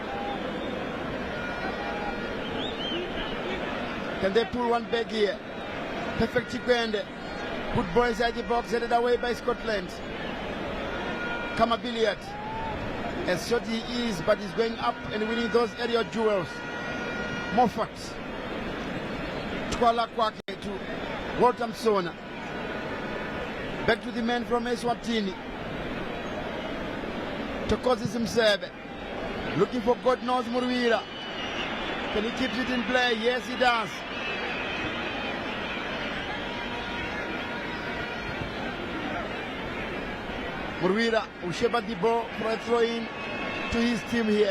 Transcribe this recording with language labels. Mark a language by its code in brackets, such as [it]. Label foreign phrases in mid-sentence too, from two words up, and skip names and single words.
[en] Can they pull one back here? Perfect Chikwende. Good ball inside the box, headed away by Scotland. Kama Billiard. As short he is, but he's going up and winning those area duels. Moffat. Twala Kwake to Watermsona. Back to the man from Eswatini. Tokozi Simsebe. Looking for God knows Murwira. Can he keep it in play? Yes, he does. Murwira will shepherd the ball for a throw-in to his team here.